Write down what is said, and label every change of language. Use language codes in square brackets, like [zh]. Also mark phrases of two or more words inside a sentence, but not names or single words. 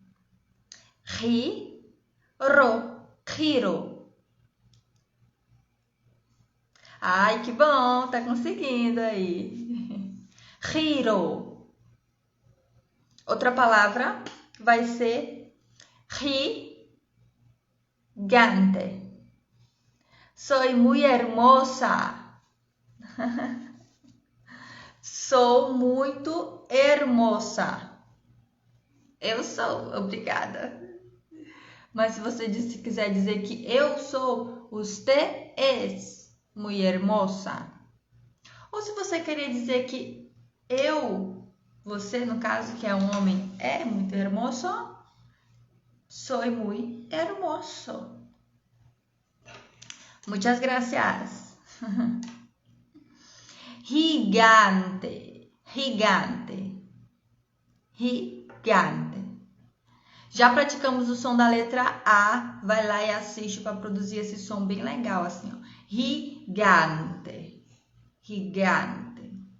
[es] Ri, ro, giro. [pt] Ai, que bom, tá conseguindo aí. [es] Giro. [pt] Outra palavra vai ser gigante. [es] Soy muy hermosa. [pt] Sou muito hermosa. Eu sou, obrigada. Mas se você quiser dizer que eu sou, [es] usted es muy hermosa. [pt] Ou se você querer dizer que eu, você no caso que é um homem, é muito hermoso, [es] soy muy hermoso. Muchas gracias. Gigante, gigante, gigante. [pt] Já praticamos o som da letra A, vai lá e assiste para produzir esse som bem legal assim, ó. [es] Gigante, gigante.